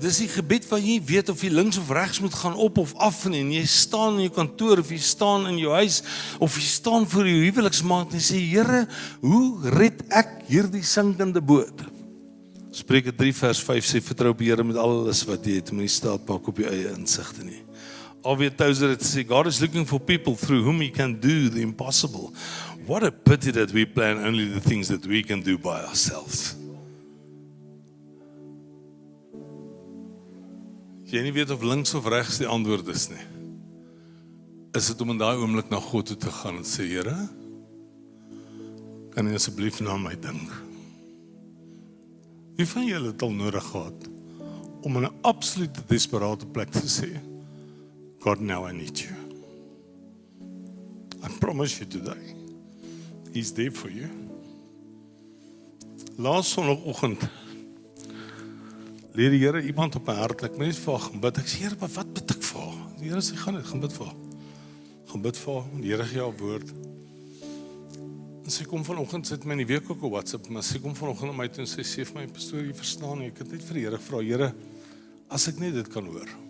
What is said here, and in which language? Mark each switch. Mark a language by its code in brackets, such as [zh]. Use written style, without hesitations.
[af] Dis die gebed waar jy weet of jy links of regs moet gaan, op of af, en jy staan in jou kantoor, of jy staan in jou huis, of jy staan voor jou huweliksmaat en sê, Here, hoe red ek hierdie sinkende boot? Spreuke 3 vers 5 sê, vertrou op die Here met alles wat jy het, moenie staat maak op jou eie insigte nie. [en] Alweer Touser het sê, God is looking for people through whom He can do the impossible. What a pity that we plan only the things that we can do by ourselves. [af] Jy nie weet of links of regs die antwoord is nie. Is dit om in daai oomblik na God toe te gaan en sê, Here, kan jy asseblief na my dink? Wie van julle het al nodig gehad om in 'n absolute desperate plek te sê, God, [en] now I need you. I promise you today, He's there for you. [af] Laas Sondagoggend leer die Here iemand op my hart, ek moet net vir haar gaan bid. Ek sê, Here, wat bid ek vir haar? Die Here sê, gaan bid vir haar. Gaan bid vir haar, die Here gee haar woord. En sy kom vanoggend, sy het my in die week ook op WhatsApp, maar sy kom vanoggend na my toe en sy sê vir my, pastoor, jy verstaan nie, ek het net vir die Here gevra, Here, as ek net dit kan hoor.